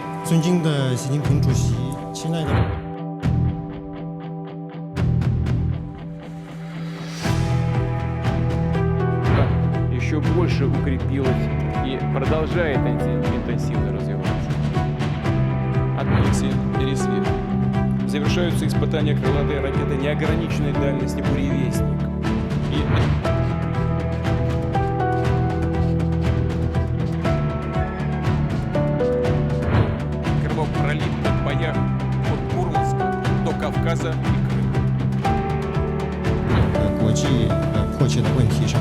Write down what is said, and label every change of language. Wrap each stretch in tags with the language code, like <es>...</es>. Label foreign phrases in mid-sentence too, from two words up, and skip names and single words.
<zh>尊敬的习近平主席，亲爱的。</zh> <ru>Еще больше укрепилась и продолжает интенсивно развиваться. Пересвет. Завершаются испытания крылатой ракеты неограниченной дальности «Буревестник». Кровопролитных боях от Мурманска до Кавказа и Крыма.</ru> <zh>国际迫切的问题上。</zh>